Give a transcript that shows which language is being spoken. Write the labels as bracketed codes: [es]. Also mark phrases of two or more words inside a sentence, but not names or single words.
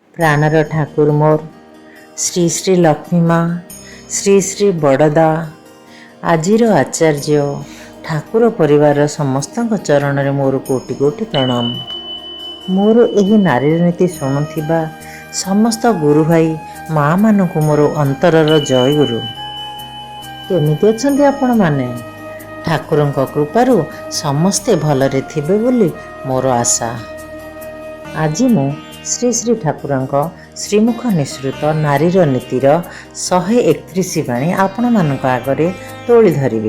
[or] ପ୍ରାଣର ଠାକୁର ମୋର ଶ୍ରୀ ଶ୍ରୀ ଲକ୍ଷ୍ମୀ ମା ଶ୍ରୀ ଶ୍ରୀ ବଡ଼ଦା ଆଜିର ଆଚାର୍ଯ୍ୟ ଠାକୁର ପରିବାର ସମସ୍ତ ଚରଣ ମେଁ ମୋର କୋଟି କୋଟି ପ୍ରଣାମ। ମୋର ଏହି ନାରୀ ନୀତି ଶୁଣୁଆ ସମସ୍ତ ଗୁରୁ ଭାଇ ମା ମାନଙ୍କ ମୋର ଅନ୍ତରର ଜୟ ଗୁରୁ। କେମିତି ଅଛନ୍ତି ଆପଣ ମାନେ? ଠାକୁରଙ୍କ କୃପାରୁ ସମସ୍ତେ ଭଲରେ ଥିବେ ବୋଲି ମୋର ଆଶା। ଆଜି ମୁଁ ଶ୍ରୀ ଶ୍ରୀ ଠାକୁରଙ୍କ ଶ୍ରୀମୁଖ ନିଃସୃତ ନାରୀର ନୀତିର 131 ବାଣୀ ଆପଣ ମାନଙ୍କ ଆଗରେ ତୋଳି ଧରିବେ।